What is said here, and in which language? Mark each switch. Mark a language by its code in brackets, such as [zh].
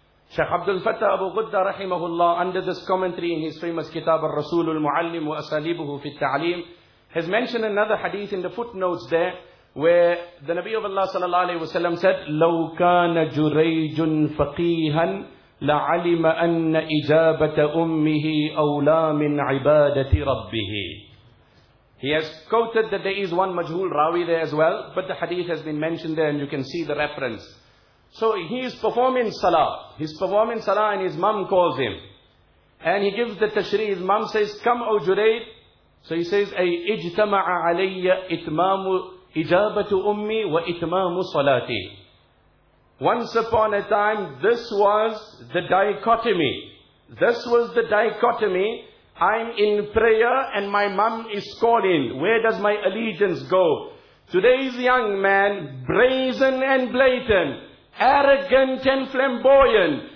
[en] Shaykh Abdul Fattah Abu Ghudda rahimahullah, under this commentary in his famous kitab Al-Rasul Al-Muallim wa Asalibuhu fi Ta'aleem, has mentioned another hadith in the footnotes there, where the Nabi of Allah sallallahu alayhi wa sallam said, [ar] لو كان جريج فقيها لعلم أن إجابة أمه أولى من عبادة ربه. [en] He has quoted that there is one majhul rawi there as well, but the hadith has been mentioned there and you can see the reference. So he is performing salah. He's performing salah and his mom calls him. And he gives the tashri. His mom says, come, O Jurayj. So he says, [ar] أي اجتمع علي إتمام إجابة أمي وإتمام صلاتي. [en] Once upon a time, this was the dichotomy. This was the dichotomy. I'm in prayer and my mum is calling. Where does my allegiance go? Today's young man, brazen and blatant, arrogant and flamboyant.